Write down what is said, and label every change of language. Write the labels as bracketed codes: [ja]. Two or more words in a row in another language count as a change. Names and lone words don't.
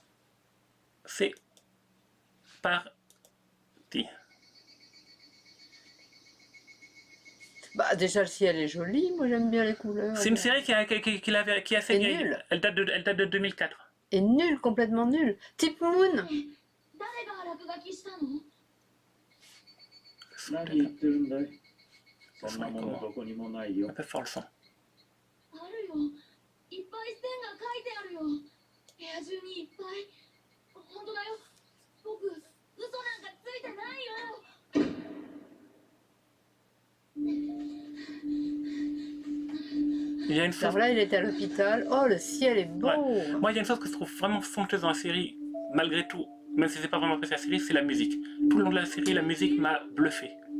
[fr] C'est parti. Bah, déjà, le ciel est joli. Moi, j'aime bien les couleurs. C'est une série qui est assez Et vieille. nulle. Elle date de 2004. Et nul, complètement nul. Type Moon. [ja] 誰が落書きしたの？ [fr] Ça [ja] 何言ってるんだい。そんそなものどこにもないよ [fr] un。peu fort le son. [ja] あるよ。いっぱい線が書いてあるよ。部屋中にいっぱい。本当だよ。僕、嘘なんかついてないよ。 [fr] Il y a une chose, Alors là, il est à l'hôpital. Oh, le ciel est beau. moi, il y a une chose que je trouve vraiment somptueuse dans la série, malgré tout, même si c'est pas vraiment apprécié la série, c'est la musique. Tout le long de la série, la musique m'a bluffé.